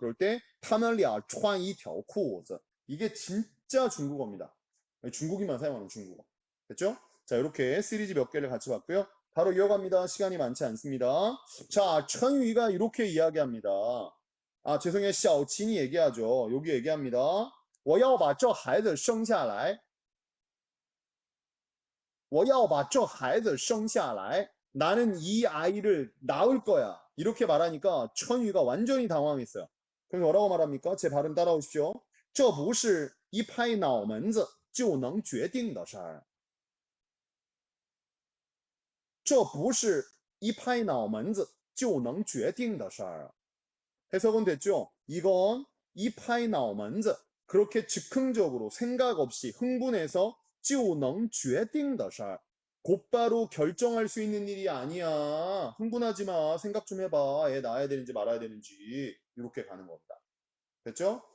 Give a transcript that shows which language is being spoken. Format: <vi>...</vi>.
<ko>그럴 때 타멜리아</ko> <zh>穿一条裤子.</zh> <ko>이게 진짜 중국어입니다. 중국인만 사용하는 중국어. 됐죠? 자, 이렇게 시리즈 몇 개를 같이 봤고요. 바로 이어갑니다. 시간이 많지 않습니다. 자, 천유이가 이렇게 이야기합니다. 아, 죄송해요. 小친이 얘기하죠. 여기 얘기합니다.</ko> <zh>我要把这孩子生下来我要把这孩子生下来</zh> <ko>나는 이 아이를 낳을 거야. 이렇게 말하니까 천유가 완전히 당황했어요. 그래서 뭐라고 말합니까? 제 발음 따라오십시오.</ko> <zh>这不是一拍脑门子就能决定的事儿这不是一拍脑门子就能决定的事儿</zh> <ko>해석은 됐죠? 이건 이</ko> <zh>拍脑门子</zh> <ko>그렇게 즉흥적으로 생각 없이 흥분해서</ko> <zh>就能决定的事儿</zh> <ko>곧바로 결정할 수 있는 일이 아니야. 흥분하지 마. 생각 좀 해봐. 애 낳아야 되는지 말아야 되는지. 이렇게 가는 겁니다. 됐죠?</ko>